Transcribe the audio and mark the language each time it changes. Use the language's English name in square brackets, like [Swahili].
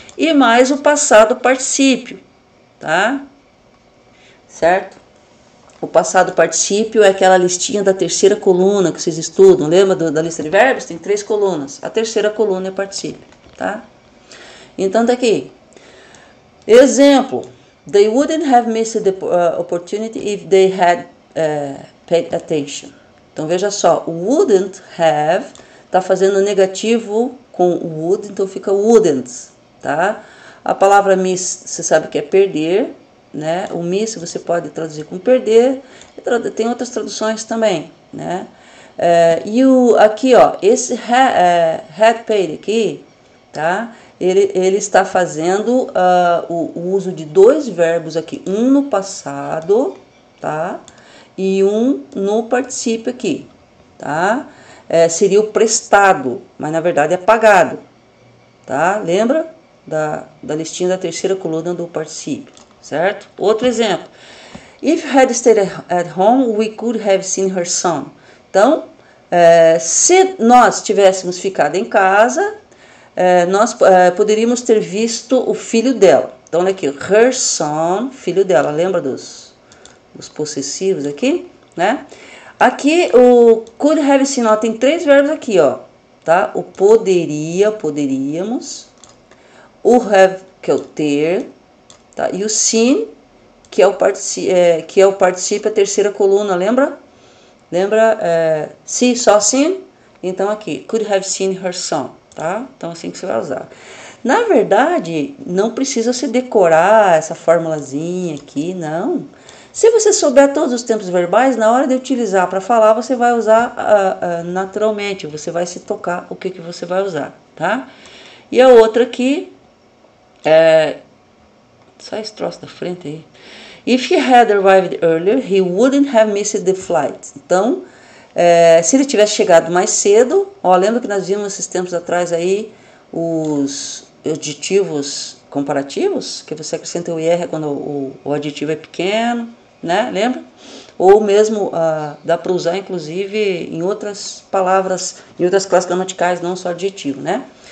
[Portuguese] E mais o passado particípio, tá? Certo? O passado particípio é aquela listinha da terceira coluna que vocês estudam. Lembra da lista de verbos? Tem 3 colunas. A terceira coluna é particípio, tá? Então, tá aqui. Exemplo. [English] They wouldn't have missed the opportunity if they had paid attention. [Portuguese] Então, veja só. O wouldn't have tá fazendo negativo com o would, então fica wouldn't, tá? A palavra miss, você sabe que é perder, né? O miss você pode traduzir com perder, tem outras traduções também, né? E aqui, ó, esse had paid aqui, tá? Ele está fazendo o uso de 2 verbos aqui, um no passado, tá? E um no particípio aqui, tá? Seria o prestado, mas na verdade é pagado, tá? Lembra da listinha da terceira coluna do particípio, certo? Outro exemplo. [English] If had stayed at home, we could have seen her son. [Portuguese] Então, se nós tivéssemos ficado em casa, nós poderíamos ter visto o filho dela. Então, olha aqui, her son, filho dela. Lembra dos possessivos aqui, né? Aqui, o could have seen, ó, tem 3 verbos aqui, ó, tá? O poderíamos. O have, que é o ter, tá? E o seen, que é o particípio, a terceira coluna, lembra? Lembra? Se, só seen? Então, aqui, could have seen her son, tá? Então, assim que você vai usar. Na verdade, não precisa você decorar essa formulazinha aqui, não. Se você souber todos os tempos verbais, na hora de utilizar para falar, você vai usar naturalmente, você vai se tocar o que você vai usar, tá? E a outra aqui, sai esse troço da frente aí. [English] If he had arrived earlier, he wouldn't have missed the flight. [Portuguese] Então, se ele tivesse chegado mais cedo, ó, lembra que nós vimos esses tempos atrás aí os adjetivos comparativos, que você acrescenta o IR quando o adjetivo é pequeno, né? Lembra? Ou mesmo dá para usar inclusive em outras palavras, em outras classes gramaticais, não só adjetivo, né?